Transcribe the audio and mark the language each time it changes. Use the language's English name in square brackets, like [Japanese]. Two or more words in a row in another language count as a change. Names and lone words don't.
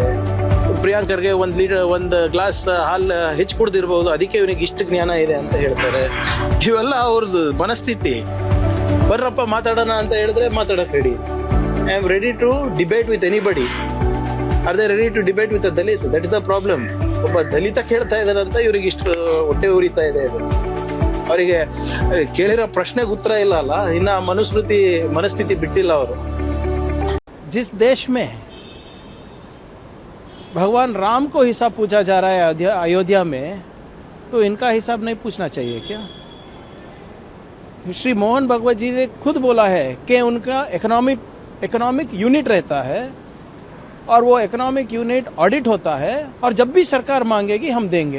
[Kannada] ಪ್ರಿಯಾಂಕರ್ಗೆ ಒಂದು ಗ್ಲಾಸ್ ಹಾಲು ಹೆಚ್ಚು ಕುಡ್ದಿರ್ಬೋದು, ಅದಕ್ಕೆ ಇವನಿಗೆ ಇಷ್ಟು ಜ್ಞಾನ ಇದೆ ಅಂತ ಹೇಳ್ತಾರೆ. ಇವೆಲ್ಲ ಅವ್ರದ್ದು ಮನಸ್ಥಿತಿ. ಬರ್ರಪ್ಪ ಮಾತಾಡೋಣ ಅಂತ ಹೇಳಿದ್ರೆ ಮಾತಾಡಕ್ ರೆಡಿ. [English] I am ready to debate with anybody. Are they ready to debate with a Dalit? That is the problem. [Kannada] ಒಬ್ಬ ದಲಿತ ಕೇಳ್ತಾ ಇದ್ದಾರಂತ ಇವ್ರಿಗೆ ಇಷ್ಟು ಹೊಟ್ಟೆ ಉರಿತಾ ಇದೆ. ಇದು ಅವರಿಗೆ ಕೇಳಿರೋ ಪ್ರಶ್ನೆಗೆ ಉತ್ತರ ಇಲ್ಲ ಅಲ್ಲ, ಇನ್ನ ಮನಸ್ಥಿತಿ ಬಿಟ್ಟಿಲ್ಲ ಅವರು. [Hindi] जिस देश में भगवान राम को हिसाब पूछा जा रहा है अयोध्या में, तो इनका हिसाब नहीं पूछना चाहिए क्या? श्री मोहन भागवत जी ने खुद बोला है कि उनका [English] economic unit [Hindi] रहता है और वो [English] economic unit [Hindi] ऑडिट होता है, और जब भी सरकार मांगेगी हम देंगे.